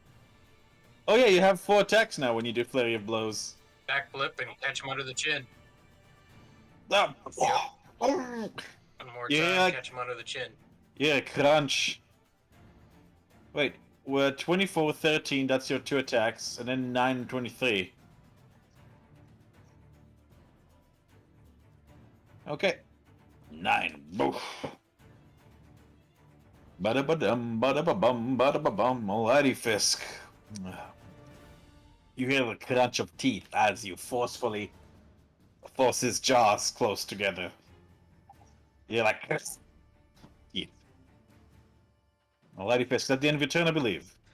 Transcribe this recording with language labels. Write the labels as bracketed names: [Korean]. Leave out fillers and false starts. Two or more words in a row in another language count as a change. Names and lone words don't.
[English] Oh yeah, you have 4 attacks now when you do Flurry of Blows. backflip and catch him under the chin. Ah, One more time, catch him under the chin. Yeah, crunch. Wait, we're 24, 13, that's your 2 attacks, and then 9, 23. Okay. 9. Boof. Bada-ba-dum, bada-ba-bum, bada-ba-bum. Alrighty, Fisk. You hear the crunch of teeth as you forcefully force his jaws close together. You're like, teeth. Alrighty, Fisk, that's the end of your turn, I believe.